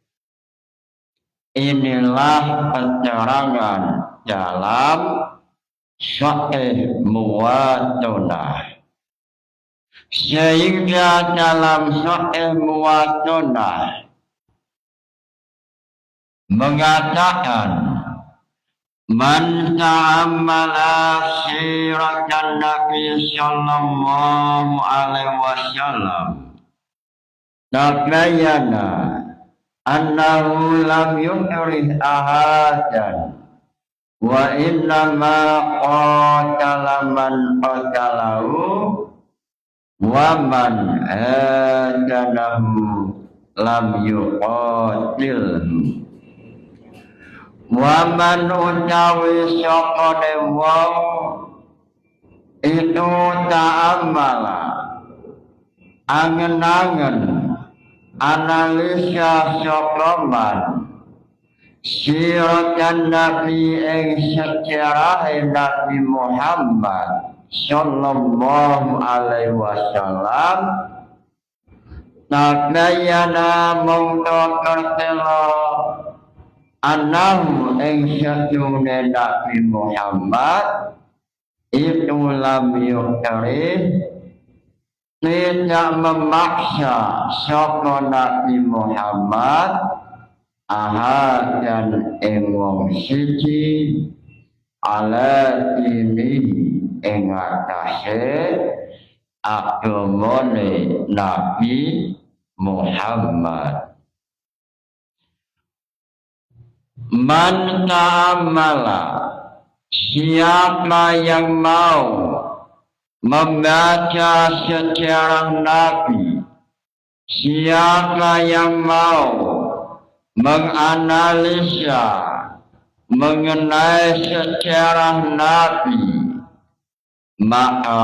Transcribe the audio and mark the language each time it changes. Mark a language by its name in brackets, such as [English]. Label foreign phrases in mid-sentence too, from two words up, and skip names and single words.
[Indonesian] Inilah keterangan dalam Sahih Muwadonah. Sehingga dalam Sahih Muwadonah mengatakan [Arabic] من تأمل سيرة النبي صلى الله عليه وسلم تبين أنه لم يكره أحدا وإنما قتل من قاتله ومن هادنه لم يقاتله. [Javanese] Waman utawi sokone wong itu ta'amala angen-angen analisa sokoman [Arabic] سيرة النبي [Javanese] ing sejarah Nabi Muhammad [Arabic] صلى الله عليه وسلم [Javanese] tabayyana mongko kertelo anahu ing satune Nabi Muhammad itu [Arabic] لم يكره, [Indonesian] tidak memaksa [Javanese] sapa Nabi Muhammad ahadan ing wong siji [Arabic] على دين [Javanese] ing atase agamane Nabi Muhammad. [Arabic] من تأمل, [Indonesian] siapa yang mau membaca sejarah Nabi, siapa yang mau menganalisa mengenai sejarah Nabi, maka